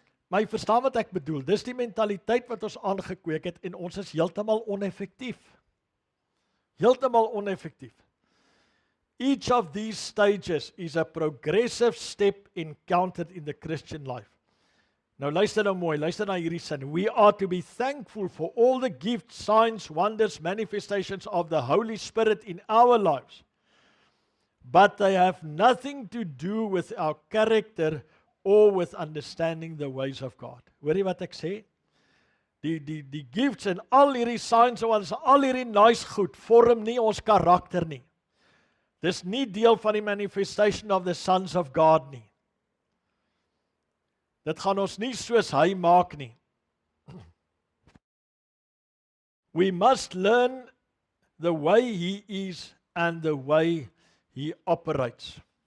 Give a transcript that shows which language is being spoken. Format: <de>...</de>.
<af>Maar jy verstaan wat ek bedoel, dis die mentaliteit wat ons aangekweek het, en ons is heeltemal oneffektief. Heeltemal oneffektief.</af> <en>Each of these stages is a progressive step encountered in the Christian life.</en> <af>Nou luister nou mooi, luister na hierdie sin.</af> <en>We are to be thankful for all the gifts, signs, wonders, manifestations of the Holy Spirit in our lives. But they have nothing to do with our character or with understanding the ways of God.</en> <af>Hoor jy wat ek sê? Die gifts en al hierdie signs en wonders, al hierdie nice goed, vorm nie ons karakter nie. Dis nie deel van die</af> <en>manifestation of the sons of God</en> <af>nie. Dit gaan ons nie soos hy maak nie.</af> <en>We must learn the way he is and the way he operates.</en>